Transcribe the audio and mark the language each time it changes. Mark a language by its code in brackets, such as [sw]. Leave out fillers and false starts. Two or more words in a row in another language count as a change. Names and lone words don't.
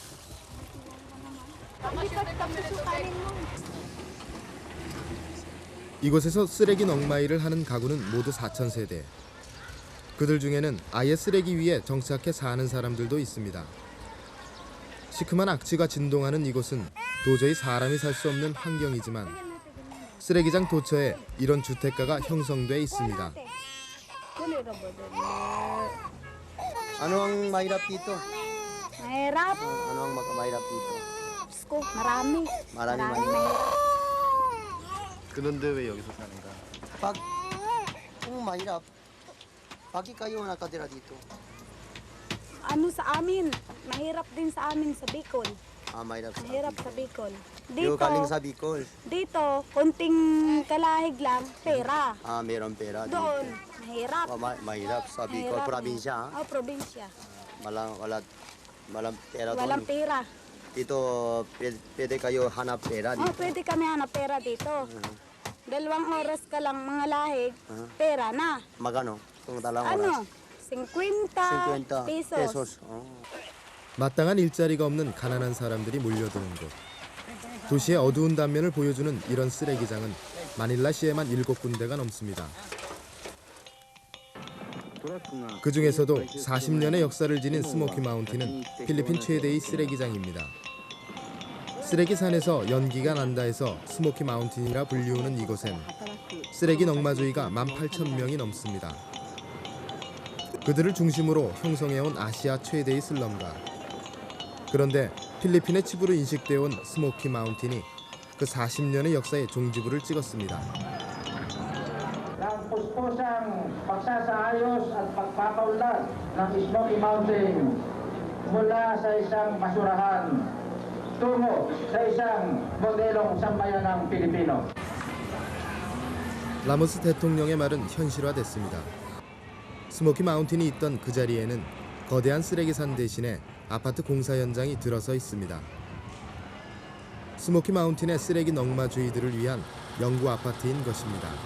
[ko] 이곳에서 쓰레기 넝마이를 하는 가구는 모두 4,000세대. 그들 중에는 아예 쓰레기 위에 정착해 사는 사람들도 있습니다. 시큼한 악취가 진동하는 이곳은 도저히 사람이 살 수 없는 환경이지만 쓰레기장 도처에 이런 주택가가 형성돼 있습니다. [tl] Ano ang mahirap dito? Mahirap. Ano ang mahirap dito? Sko, marami. Marami 그런데 왜 여기서 사는가? Kung mahirap, bakit kayo nakatira dito? Ano sa amin? Mahirap din sa amin sa Bicol. Mahirap sa Mahirap sa Bicol. Dito galing sa Bicol. Dito, konting kalahig lang, pera. Meron pera dito. Doon, mahirap. Mahirap sa Bicol, Mahirap. probinsya. Oh, probinsya. Walang pera doon. Walang pera. Dito, pwede kayo hanap pera Oh, dito. pwede kami hanap pera dito. 2 oras ka lang mga lahig, pera na. Magano? Kung dalawang Ano? oras. 50 50 pesos. [ko] 마땅한 일자리가 없는 가난한 사람들이 몰려드는 곳. 도시의 어두운 단면을 보여주는 이런 쓰레기장은 마닐라시에만 7군데가 넘습니다. 그 중에서도 40년의 역사를 지닌 스모키 마운틴은 필리핀 최대의 쓰레기장입니다. 쓰레기 산에서 연기가 난다 해서 스모키 마운틴이라 불리우는 이곳엔 쓰레기 넝마주의가 18,000명이 넘습니다. 그들을 중심으로 형성해온 아시아 최대의 슬럼가. 그런데 필리핀의 치부로 인식되어 온 스모키 마운틴이 그 40년의 역사에 종지부를 찍었습니다. [tl] Ang puspusang pagsasaayos at pagpapaunlad ng Smoky Mountain mula sa isang basurahan tungo sa isang modelong sambayanang Pilipino. [ko] 라모스 대통령의 말은 현실화됐습니다. 스모키 마운틴이 있던 그 자리에는 거대한 쓰레기산 대신에 아파트 공사 현장이 들어서 있습니다. 스모키 마운틴의 쓰레기 넝마주의들을 위한 영구 아파트인 것입니다.